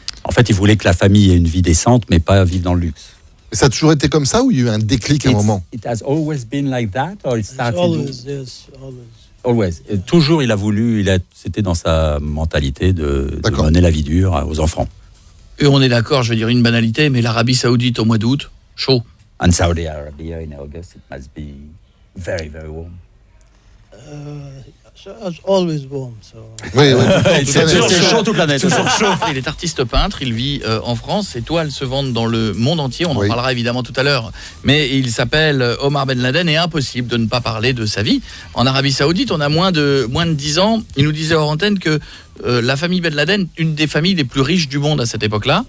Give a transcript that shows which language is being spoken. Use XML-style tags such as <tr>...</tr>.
<fr>En fait, il voulait que la famille ait une vie décente, mais pas vivre dans le luxe. Ça a toujours été comme ça ou il y a eu un déclic à un moment?</fr> <en>It has always been like that, or it started? Always, yes, always. Always.</en> <fr>Et toujours, il a voulu, c'était dans sa mentalité de D'accord. mener la vie dure aux enfants. Et on est d'accord, je veux dire une banalité, mais l'Arabie Saoudite au mois d'août, chaud.</fr> <en>And Saudi Arabia in August, it must be very, very warm. So it's always warm. So</en> <fr>Oui, C'est chaud toute l'année. Il est artiste peintre, il vit en France, ses toiles se vendent dans le monde entier, on en parlera évidemment tout à l'heure, mais il s'appelle Omar Ben Laden et impossible de ne pas parler de sa vie. En Arabie Saoudite, on a moins de 10 ans, il nous disait hors antenne que la famille Ben Laden, une des familles les plus riches du monde à cette époque-là.</fr>